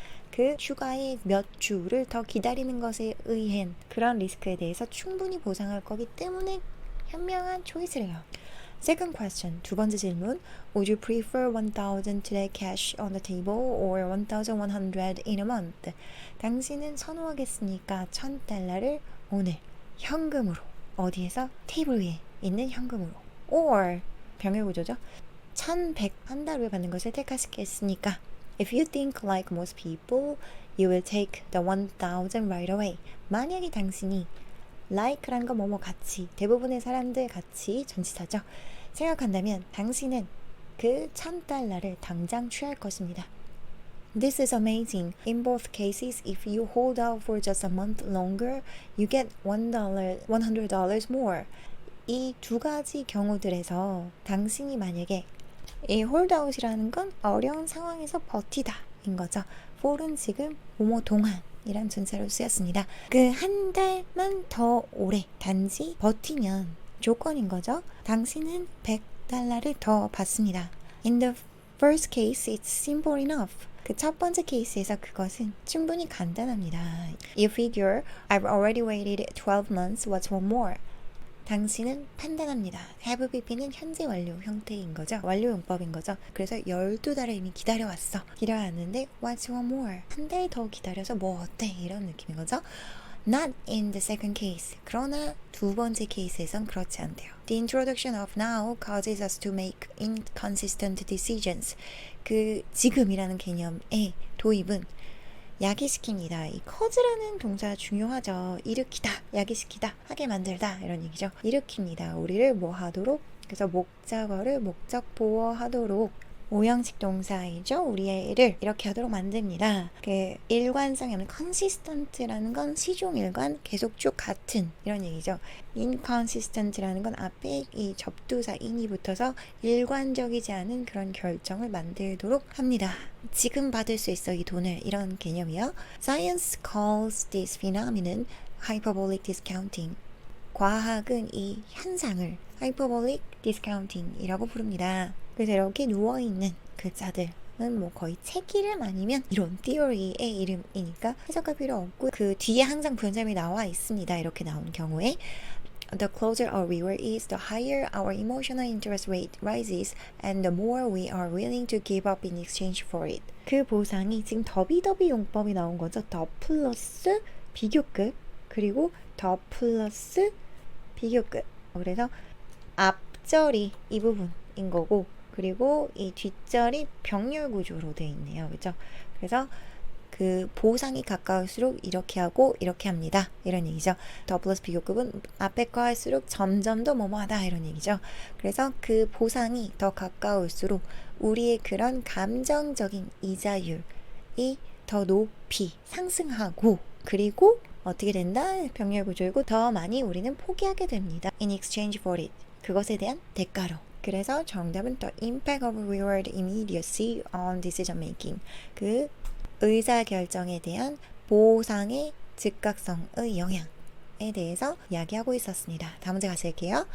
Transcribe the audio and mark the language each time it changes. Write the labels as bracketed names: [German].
[Korean] 그 휴가의 몇 주를 더 기다리는 것에 의한 그런 리스크에 대해서 충분히 보상할 거기 때문에 현명한 초이스를 해요. [English] Second question, [Korean] 두 번째 질문. [English] Would you prefer 1,000 today cash on the table or 1,100 in a month? [Korean] 당신은 선호하겠습니까? 1,000달러를 오늘 현금으로 어디에서? 테이블 위에 있는 현금으로 or 병의 구조죠. 1,100 한 달 후에 받는 것을 택하시겠습니까? [English] If you think like most people, you will take the 1,000 right away. [Korean] 만약에 당신이 like란 거 뭐뭐 같이 대부분의 사람들 같이 전치사죠. 생각한다면 당신은 그 1,000달러를 당장 취할 것입니다. [English] This is amazing. In both cases, if you hold out for just a month longer, you get $100 more. [Korean] 이 두 가지 경우들에서 당신이 만약에 이 홀드아웃이라는 건 어려운 상황에서 버티다 인 거죠. for은 지금 뭐뭐 동안 이란 전사로 쓰였습니다. 그 한 달만 더 오래 단지 버티면 조건인 거죠. 당신은 100달러를 더 받습니다. [English] In the first case, it's simple enough. [Korean] 그 첫 번째 케이스에서 그것은 충분히 간단합니다. [English] You figure, I've already waited 12 months, what's one more? [Korean] 당신은 판단합니다. have pp는 현재 완료 형태인 거죠. 완료 용법인 거죠. 그래서 12달을 이미 기다려왔어. 기다려왔는데 [English] what's one more? [Korean] 한 달 더 기다려서 뭐 어때? 이런 느낌인 거죠. [English] Not in the second case. [Korean] 그러나 두 번째 케이스에선 그렇지 않대요. [English] The introduction of now causes us to make inconsistent decisions. [Korean] 그 지금이라는 개념의 도입은 야기시킵니다. 이 cause라는 동사 중요하죠. 일으키다, 야기시키다, 하게 만들다 이런 얘기죠. 일으킵니다. 우리를 뭐 하도록? 그래서 목적어를 목적 보호하도록 오형식 동사이죠. 우리의 일을 이렇게 하도록 만듭니다. 그 일관성이 없는 consistent라는 건 시종일관 계속 쭉 같은 이런 얘기죠. inconsistent라는 건 앞에 이 접두사 in이 붙어서 일관적이지 않은 그런 결정을 만들도록 합니다. 지금 받을 수 있어 이 돈을 이런 개념이요. [English] Science calls this phenomenon hyperbolic discounting. [Korean] 과학은 이 현상을 hyperbolic discounting이라고 부릅니다. 그래서 이렇게 누워있는 글자들은 뭐 거의 책이름 아니면 이론 theory의 이름이니까 해석할 필요 없고 그 뒤에 항상 부연점이 나와 있습니다. 이렇게 나온 경우에 [English] The closer our reward is, the higher our emotional interest rate rises and the more we are willing to give up in exchange for it. [Korean] 그 보상이 지금 더비더비 용법이 나온 거죠. 더 플러스 비교급 그리고 더 플러스 비교급. 그래서 앞절이 이 부분인 거고 그리고 이 뒷절이 병렬 구조로 되어 있네요. 그죠? 그래서 그 보상이 가까울수록 이렇게 하고 이렇게 합니다. 이런 얘기죠. 더 플러스 비교급은 앞에 거 할수록 점점 더 뭐뭐하다 이런 얘기죠. 그래서 그 보상이 더 가까울수록 우리의 그런 감정적인 이자율이 더 높이 상승하고 그리고 어떻게 된다? 병렬 구조이고 더 많이 우리는 포기하게 됩니다. [English] In exchange for it. [Korean] 그것에 대한 대가로. 그래서 정답은 [English] The impact of reward immediacy on decision making. [Korean] 그 의사결정에 대한 보상의 즉각성의 영향에 대해서 이야기하고 있었습니다. 다음 문제 가실게요.